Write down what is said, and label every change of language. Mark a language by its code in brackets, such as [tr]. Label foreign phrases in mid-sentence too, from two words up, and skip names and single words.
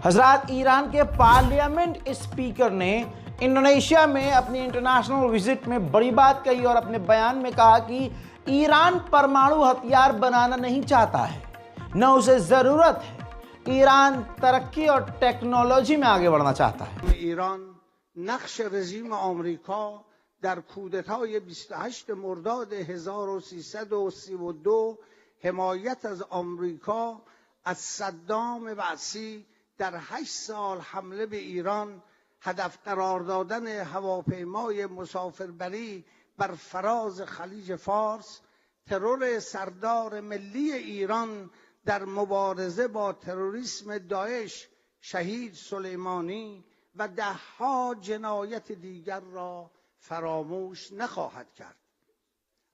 [hi] हजरात, ईरान के पार्लियामेंट स्पीकर ने इंडोनेशिया में अपनी [en] international visit [hi] में बड़ी बात कही और अपने बयान में कहा कि ईरान परमाणु हथियार बनाना नहीं चाहता है, न उसे ज़रूरत है। ईरान तरक्की और टेक्नोलॉजी में आगे बढ़ना चाहता है। [fa] ایران نقش رژیم آمریکا در کودتای 28 مرداد 1332 حمایت از آمریکا از صدام بعثی در 8 سال حمله به ایران، هدف قرار دادن هواپیمای مسافربری بر فراز خلیج فارس، ترور سردار ملی ایران در مبارزه با تروریسم داعش شهید سلیمانی و دهها جنایت دیگر را فراموش نخواهد کرد.